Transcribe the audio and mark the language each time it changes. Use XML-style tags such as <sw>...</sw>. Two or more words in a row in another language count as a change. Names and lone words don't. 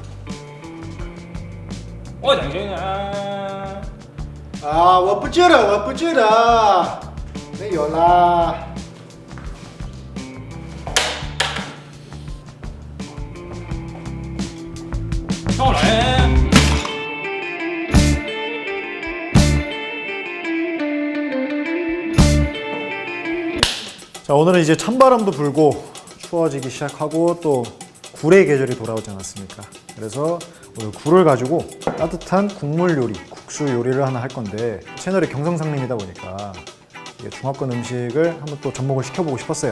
<zh>我等一下。啊，我不记得，我不记得，没有啦。上来。</zh> <ko>자, 오늘은 이제 찬바람도 불고 추워지기 시작하고 또 굴의 계절이 돌아오지 않았습니까? 그래서 오늘 굴을 가지고 따뜻한 국물 요리, 국수 요리를 하나 할 건데 채널이 경성상림이다 보니까 이게 중화권 음식을 한번 또 접목을 시켜보고 싶었어요.</ko>